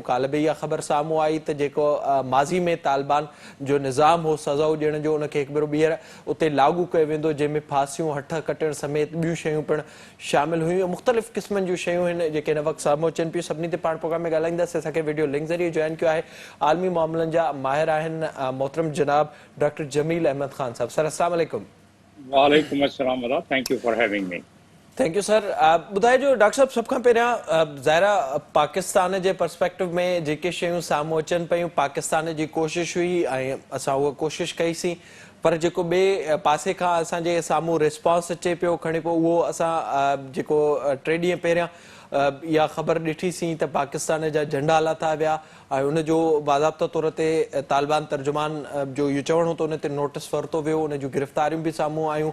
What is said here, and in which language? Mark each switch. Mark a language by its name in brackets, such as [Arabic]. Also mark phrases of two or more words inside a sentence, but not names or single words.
[Sindhi] काल्ह बि इहा ख़बर साम्हूं आई त जेको माज़ी में तालिबान जो निज़ाम हो सज़ाऊं ॾियण जो, उनखे हिकु भेरो ॿीहर उते लागू कयो वेंदो, जंहिंमें फांसियूं, हथ कटण समेत ॿियूं शयूं पिणु शामिल हुयूं। मुख़्तलिफ़ क़िस्मनि जूं शयूं आहिनि जेके हिन वक़्तु साम्हूं अचनि पियूं। सभिनी ते पाण प्रोग्राम में ॻाल्हाईंदासीं। असांखे [English] video link [Sindhi] ज़रिए जॉइन कयो आहे आलमी मामलनि जा माहिर आहिनि मोहतरम जनाब डॉक्टर जमील अहमद ख़ान साहब। सर अस्सलाम वालेकुम। वालेकुम अस्सलाम, [English] thank you for having me. thank you sir. [Sindhi] ॿुधाइजो डॉक्टर साहब, सभ खां पहिरियां ज़ाहिरा पाकिस्तान जे पर्सपेक्टिव में जेके शयूं साम्हूं अचनि पियूं, पाकिस्तान जी कोशिश हुई ऐं असां उहा कोशिश कईसीं, पर जेको ॿिए पासे खां असांजे साम्हूं रिस्पॉन्स अचे पियो खणी पोइ उहो असां जेको 3 ॾींहं पहिरियां इहा ख़बर ॾिठीसीं त पाकिस्तान जा झंडा लाथा विया ऐं उनजो बाज़ाब्ता तौर ते तालिबान तर्जुमान जो इहो चवणो हो त उन ते नोटिस वरितो वियो, उन जूं गिरफ़्तारियूं बि साम्हूं आयूं।